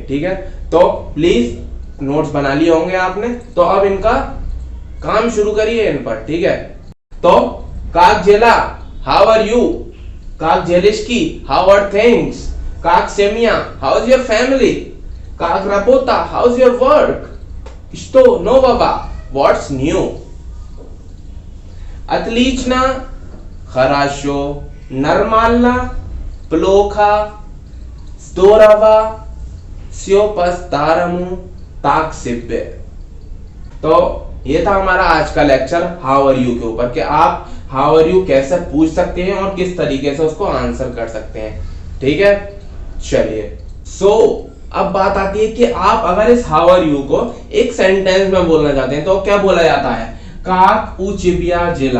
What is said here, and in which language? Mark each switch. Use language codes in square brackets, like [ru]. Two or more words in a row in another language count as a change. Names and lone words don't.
[hi] ठीक है, तो प्लीज नोट्स बना लिए होंगे आपने, तो अब इनका काम शुरू करिए इन पर। ठीक है, तो [ru] как дела, [en] how are you, [ru] как делишки, [en] how are things, [ru] как семья, [en] how is your family, [ru] как работа, [en] how is your work, [ru] Что нового? [en] What's new? [ru] Отлично, хорошо, нормально, плохо, здорово, все по-старому, так себе। [hi] तो ये था हमारा आज का लेक्चर [en] how are you [hi] के ऊपर, कि आप [en] how are you [hi] कैसे पूछ सकते हैं और किस तरीके से उसको आंसर कर सकते हैं। ठीक है, चलिए, अब बात आती है कि आप अगर इस [en] how are you [hi] को एक सेंटेंस में बोलना चाहते हैं तो क्या बोला जाता है, [ru] как у тебя дела.